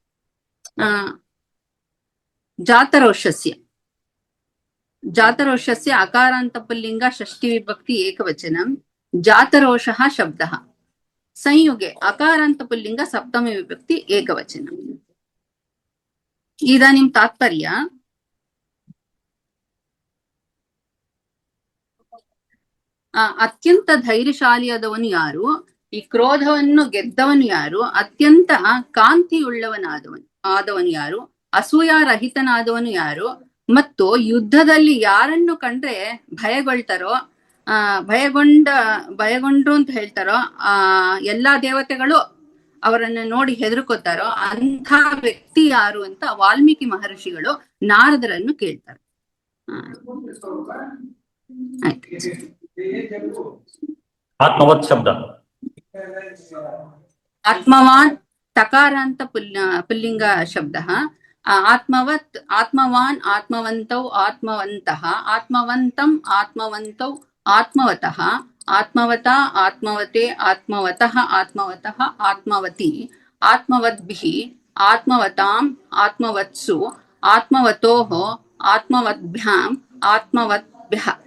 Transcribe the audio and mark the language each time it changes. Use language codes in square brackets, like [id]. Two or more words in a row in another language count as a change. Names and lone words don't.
[sa] जातरोषस्य अकारान्त पुल्लिंग षष्ठी विभक्ति एकवचनम्। जातरोषः शब्दः संयुगे अकारान्त पुल्लिंग सप्तमी विभक्ति एकवचनम्। इदानीं तात्पर्य। [kn] ಅತ್ಯಂತ ಧೈರ್ಯಶಾಲಿಯಾದವನು ಯಾರು, ಈ ಕ್ರೋಧವನ್ನು ಗೆದ್ದವನು ಯಾರು, ಅತ್ಯಂತ ಕಾಂತಿಯುಳ್ಳವನಾದವನು ಯಾರು, ಅಸೂಯಾರಹಿತನಾದವನು ಯಾರು, ಮತ್ತು ಯುದ್ಧದಲ್ಲಿ ಯಾರನ್ನು ಕಂಡ್ರೆ ಭಯಗೊಳ್ತಾರೋ, ಭಯಗೊಂಡ್ರು ಅಂತ ಹೇಳ್ತಾರೋ, ಎಲ್ಲಾ ದೇವತೆಗಳು ಅವರನ್ನು ನೋಡಿ ಹೆದರ್ಕೋತಾರೋ ಅಂಥ ವ್ಯಕ್ತಿ ಯಾರು ಅಂತ ವಾಲ್ಮೀಕಿ ಮಹರ್ಷಿಗಳು ನಾರದರನ್ನು ಕೇಳ್ತಾರೆ। ಆಯ್ತು। [sa] आत्मवत् शब्द। आत्मवान् तकारान्त पुल्लिंग शब्दः। आत्मवत् आत्मवान् आत्मवन्तौ आत्मवन्तः आत्मवन्तम् आत्मवन्तौ आत्मवतः आत्मवता आत्मवते आत्मवतः आत्मवतः आत्मवती आत्मवद्भिः आत्मवताम् आत्मवत्सु आत्मवतोः आत्मवद्भ्याम् आत्मवद्भ्यः।